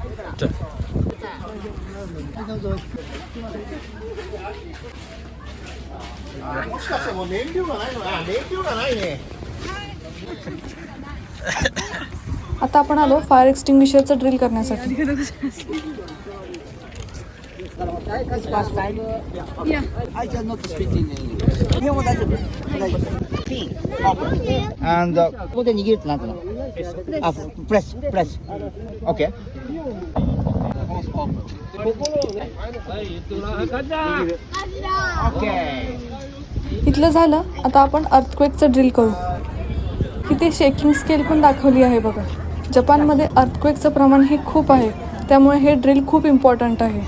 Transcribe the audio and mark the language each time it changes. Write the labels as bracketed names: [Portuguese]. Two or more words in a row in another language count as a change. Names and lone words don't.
[Marathi] आता आपण आलो [English] fire extinguisherचं [Marathi] ड्रिल करण्यासाठी. [Japanese] And ここで握るってなんていうの？あ、プレス。OK。 [Marathi] इथलं झालं. आता आपण अर्थक्वेकचं ड्रिल करू. इथे [English] shaking scale [Marathi] पण दाखवली आहे बघा. जपानमध्ये अर्थक्वेकचं प्रमाण हे खूप आहे, त्यामुळे हे ड्रिल खूप इम्पॉर्टंट आहे.